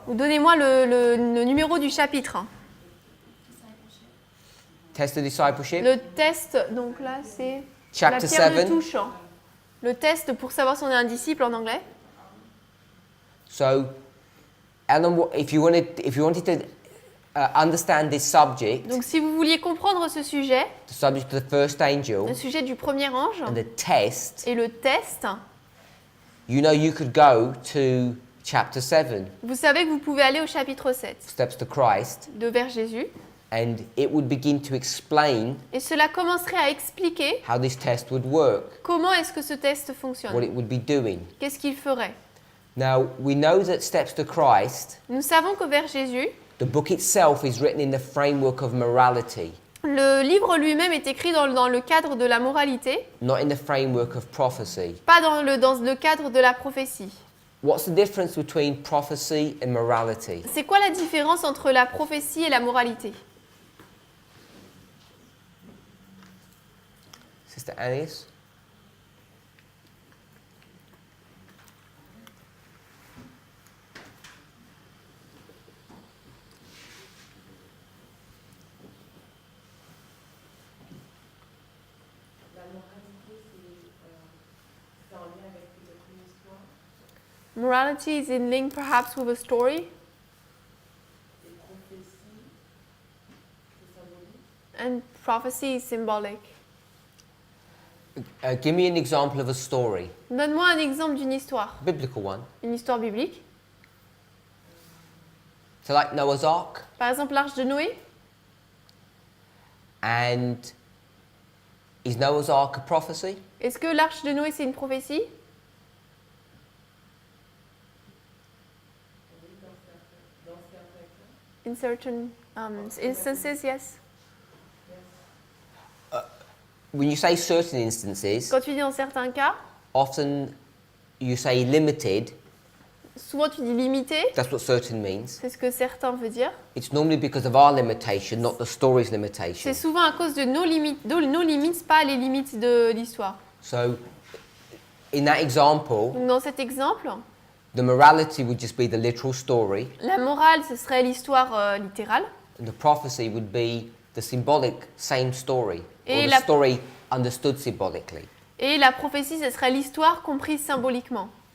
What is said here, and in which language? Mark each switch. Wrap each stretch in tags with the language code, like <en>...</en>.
<fr>Ou donnez-moi le numéro du chapitre.</fr> <en>Discipleship. Test of discipleship.</en> <fr>Le test, donc là, c'est la</fr> <en>Chapter</en> <fr>pierre de</fr> <en>7.</en> <fr>touche. Le test pour savoir si on est un disciple en anglais.</fr> <en>So, Alan, if you wanted to understand this subject,</en> <fr>Donc si vous vouliez comprendre ce sujet,</fr> <en>the subject of the first angel</en> <fr>le sujet du premier ange</fr> <en>and the test,</en> <fr>et le test,</fr> <en>you know you could go to chapter 7,</en> <fr>vous savez que vous pouvez aller au chapitre 7</fr> <en>Steps to Christ,</en> <fr>de vers Jésus.</fr> <en>and it would begin to explain</en> <fr>Et cela commencerait à expliquer</fr> <en>how this test would work,</en> <fr>comment est-ce que ce test</fr> <en>what</en> <fr>fonctionne.</fr> <en>it would be doing.</en> <fr>Qu'est-ce qu'il ferait?</fr> <en>Now, we know that Steps to Christ,</en> <fr>Nous savons que vers Jésus,</fr> <en>the book itself is written in the framework of morality,</en> <fr>le livre lui-même est écrit dans le cadre de la moralité,</fr> <en>not in the framework of prophecy.</en> <fr>pas dans le cadre de la prophétie.</fr> <en>What's the difference between prophecy and morality?</en> <fr>C'est quoi la différence entre la prophétie et la moralité?</fr> <en>Sister Annis?</en> <fr>La moralité, c'est en lien avec une histoire.</fr> <en>Morality is in link perhaps with a story,</en> <fr>Et prophétie, c'est symbolique.</fr> <en>and prophecy is symbolic. Give me an example of a story,</en> <fr>Donne-moi un exemple d'une histoire,</fr> <en>biblical one.</en> <fr>une histoire biblique.</fr> <en>So, like Noah's Ark,</en> <fr>Par exemple, l'arche de Noé.</fr> <en>and is Noah's Ark a prophecy?</en> <fr>Est-ce que l'arche de Noé, c'est une prophétie? Oui, dans certains cas.</fr> <en>In certain instances, yes. When you say certain instances,</en> <fr>Quand tu dis dans certains cas,</fr> <en>often you say limited.</en> <fr>souvent tu dis limité.</fr> <en>That's what certain means.</en> <fr>C'est ce que certains veulent dire.</fr> <en>It's normally because of our limitation, not the story's</en> <fr>C'est</fr> <en>limitation.</en> <fr>souvent à cause de nos limites, pas les limites de l'histoire.</fr> <en>So, in that example,</en> <fr>Donc dans cet exemple,</fr> <en>the morality would just be the literal story,</en> <fr>la morale, ce serait l'histoire littérale.</fr> <en>and the prophecy would be the symbolic same story, or</en> <fr>Et</fr> <en>the</en> <fr>la-</fr> <en>story understood symbolically.</en> <fr>Et la prophétie, ce serait l'histoire comprise symboliquement.</fr>